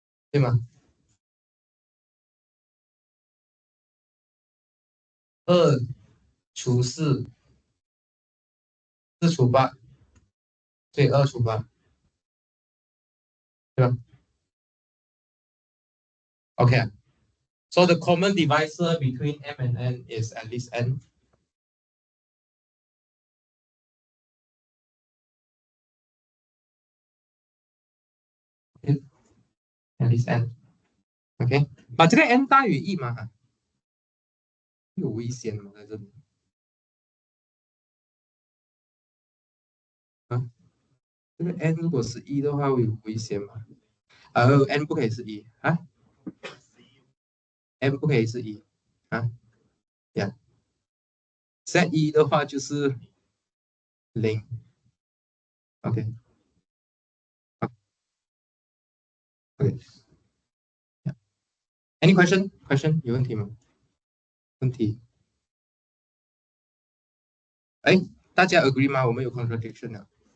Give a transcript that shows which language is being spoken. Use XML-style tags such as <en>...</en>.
<zh>对吗？2除4，4除8，所以2除8，对吧 ？Okay.</zh> <en>So the common divisor between m and n is at least n. At least n.</en> <zh>OK，把这个 n 大于1嘛？有危险吗？在这里啊？这个 n 如果是1的话，会有危险吗？n 不可以是1啊？n 不可以是1啊？呀，z1的话就是0。 OK OK。</zh> <en>Any question</en> <zh>有问题吗？问题？哎，大家 agree 吗？我们有 contradiction 啊。</zh>